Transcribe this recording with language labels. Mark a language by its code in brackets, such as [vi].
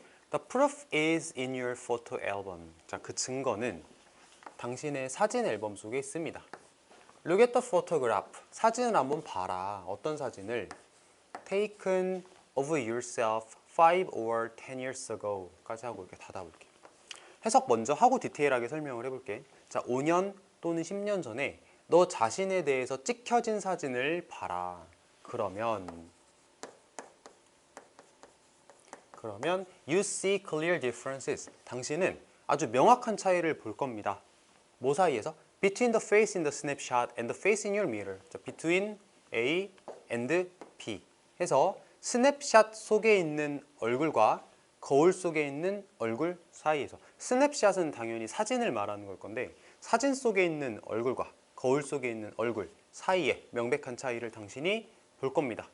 [en] The proof is in your photo album. [ko] 자, 그 증거는 당신의 사진 앨범 속에 있습니다. [en] Look at the photograph. [ko] 사진을 한번 봐라. 어떤 사진을? [en] Taken of yourself 5 or 10 years ago [ko] 까지 하고 이렇게 닫아볼게. 해석 먼저 하고 디테일하게 설명을 해볼게. 자, 5년 또는 10년 전에 너 자신에 대해서 찍혀진 사진을 봐라. [en] 그러면 you see clear differences. [ko] 당신은 아주 명확한 차이를 볼 겁니다. 뭐 사이에서? [en] Between the face in the snapshot and the face in your mirror. [ko] 자, between A and B 해서 스냅샷 속에 있는 얼굴과 거울 속에 있는 얼굴 사이에서. 스냅샷은 당연히 사진을 말하는 걸 건데, 사진 속에 있는 얼굴과 거울 속에 있는 얼굴 사이에 명백한 차이를 당신이 볼 겁니다.